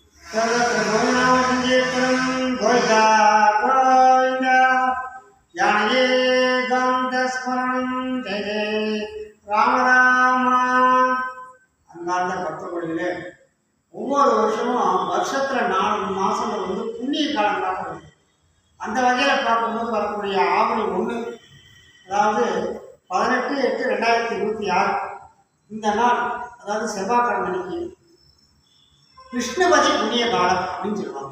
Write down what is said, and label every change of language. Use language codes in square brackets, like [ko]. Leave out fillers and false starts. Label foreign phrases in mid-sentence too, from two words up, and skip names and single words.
[sa] सर्वत्र गोविनामसंकीर्तनं गोविन्दा गोविन्दा जानकी कान्तस्मरणं जय जय राम रामा. [ta] அன்பார்ந்த பக்தர்களே, ஒவ்வொரு வருஷமும் வருஷத்தில் 4 மாதங்கள் வந்து புண்ணிய காலங்களாக வருது. அந்த வகையில் பார்க்கும்போது வரக்கூடிய ஆவணி 1, அதாவது 18/8/2026 இந்த நாள், அதாவது செவ்வாய்க்கிழமை அன்னைக்கு கிருஷ்ணபதி புண்ணிய காலம் அப்படின்னு சொல்லுவாங்க.